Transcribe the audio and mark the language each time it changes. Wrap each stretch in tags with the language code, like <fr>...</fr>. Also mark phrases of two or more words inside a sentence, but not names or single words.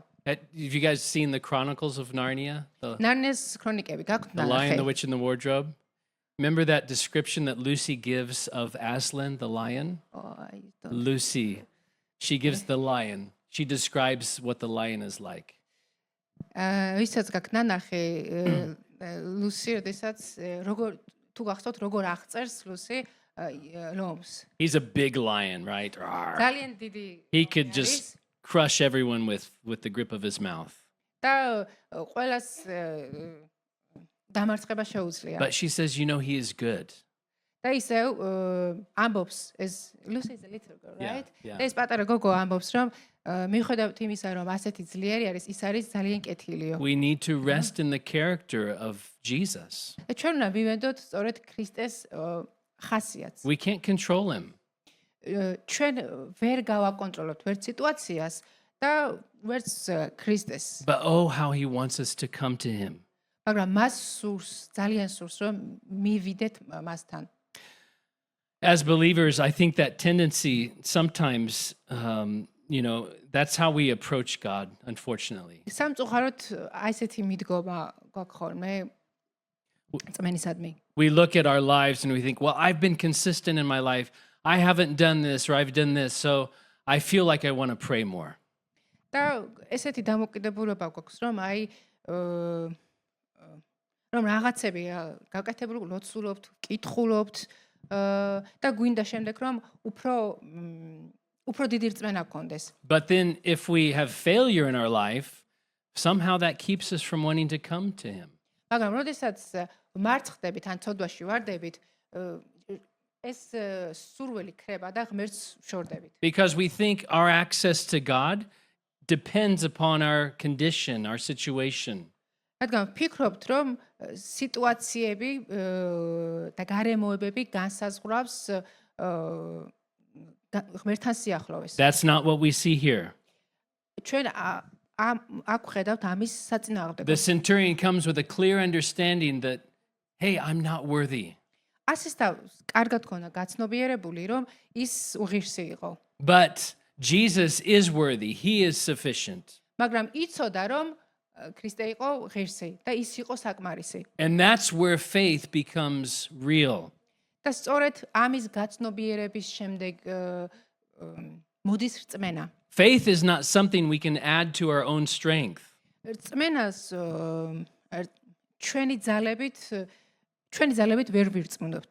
<en>Have you guys seen the Chronicles of Narnia?</en> <ka>ნარნიას ქრონიკები გაქვთ</ka> <en>The Lion, the</en> <ka>ნახე.</ka> <en>Witch, and the Wardrobe? Remember that description that Lucy gives of Aslan, the lion? Lucy, she gives the lion. She describes what the lion is like.</en> <ka>ვისაც გაქვთ ნახე ლუსი, როდესაც როგორ თუ გახსოვთ როგორ აღწერს ლუსი ლომს.</ka> <en>He's a big lion, right? Rawr.</en> <ka>ძალიან დიდი.</ka> <en>He could just crush everyone with the grip of his mouth.</en> <ka>და ყველას დამარცხება შეუძლია.</ka> <en>But she says, you know, he is good.</en> <ka>და ისევ ამბობს ეს</ka> <en>Lucy is a little girl, Yeah, right? yeah.</en> <ka>და ეს პატარა გოგო ამბობს რომ მიუხედავთ იმისა რომ ასეთი ძლიერი არის, ის არის ძალიან კეთილიო.</ka> <en>We need to rest in the character of Jesus.</en> <ka>ჩვენ უნდა მივედოთ სწორედ ქრისტეს ხასიათს.</ka> <en>We can't control him.</en> <ka>ჩვენ ვერ გავაკონტროლებთ ვერც სიტუაციას და ვერც ქრისტეს.</ka> <en>But oh, how he wants us to come to him.</en> <ka>მაგრამ მას სურს, ძალიან სურს რომ მივიდეთ მასთან.</ka> <en>As believers, I think that tendency sometimes, you know, that's how we approach God, unfortunately.</en> <ka>სამწუხაროდ აი ესეთი მიდგომა გვაქვს ხოლმე წმენისადმი.</ka> <en>We look at our lives and we think, well, I've been consistent in my life. I haven't done this or I've done this, so I feel like I want to pray more.</en> <ka>და ესეთი დამოკიდებულება გვაქვს, რომ აი რომ რაღაცები გაკეთებული ლოცულობთ, კითხულობთ და გვინდა შემდეგ რომ უფრო დიდი რწმენა გქონდეს.</ka> <en>But then if we have failure in our life, somehow that keeps us from wanting to come to him.</en> <ka>მაგრამ როდესაც მარცხდებით ან ცოდვაში ვარდებით, ეს სურვილი ქრება და ღმერთს შორდებით.</ka> <en>Because we think our access to God depends upon our condition, our situation.</en> <ka>რადგან ვფიქრობთ, რომ სიტუაციები და გარემოებები განსაზღვრავს ღმერთთან სიახლოვეს.</ka> <en>That's not what we see here.</en> <ka>ჩვენ აქ ხედავთ ამის საწინააღმდეგოს.</ka> <en>The centurion comes with a clear understanding that, hey, I'm not worthy.</en> <ka>ასის და კარგად ქონა გაცნობიერებული, რომ ის უღირსი იყო.</ka> <en>But Jesus is worthy. He is sufficient.</en> <ka>მაგრამ იცოდა, რომ ქრისტე იყო ღირსი და ის იყო საკმარისი.</ka> <en>And that's where faith becomes real.</en> <ka>და სწორედ ამის გაცნობიერების შემდეგ მოდის რწმენა.</ka> <en>Faith is not something we can add to our own strength.</en> <ka>რწმენას ჩვენი ძალებით ვერ ვირწმუნებთ.</ka>